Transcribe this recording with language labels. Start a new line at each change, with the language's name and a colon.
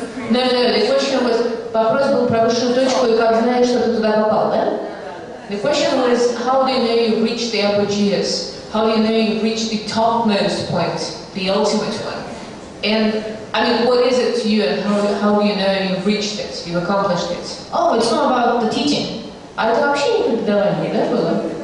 English: No, the question was,
Russian: вопрос был про высшую точку и как знаешь, что ты туда попал, да?
English: The question was, how do you know you've reached the apogeus? How do you know you've reached the topmost point, the ultimate one? And, I mean, what is it to you and how do you know you've reached it, you've accomplished it? Oh, it's not about the teaching.
Russian: А это вообще не преподавание, да, было?